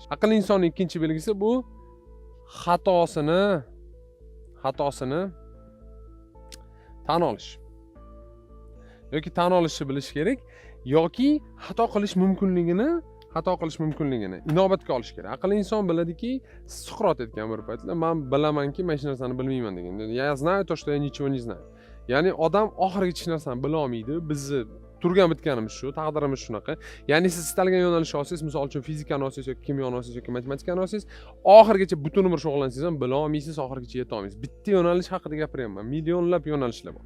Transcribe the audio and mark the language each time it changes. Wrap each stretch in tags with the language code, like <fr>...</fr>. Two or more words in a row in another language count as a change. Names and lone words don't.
<uz>Aqlli insonning ikkinchi belgisi bu xatosini tan olish. Yoki tan olishni bilish kerak yoki xato qilish mumkinligini inobatga olish kerak. Aqlli inson biladiki, Suqrot aytgan bir paytlar, men bilamanki, men hech narsani bilmayman degan.</uz> <ru>Я знаю то, что я ничего не знаю.</ru> <uz>Ya'ni odam oxirigacha hech narsani bila olmaydi. Bizni turgan bitganimiz shu, taqdirimiz shunaqa. Ya'ni siz istalgan yo'nalishni olsangiz, misol uchun fizikani olsangiz yoki kimyoni olsangiz yoki matematikani olsangiz, oxirigacha butun umr shug'ullansangiz ham bila olmaysiz, oxirigacha yeta olmaysiz. Bitta yo'nalish haqida gapiryapman. Millionlab yo'nalishlar bor.</uz>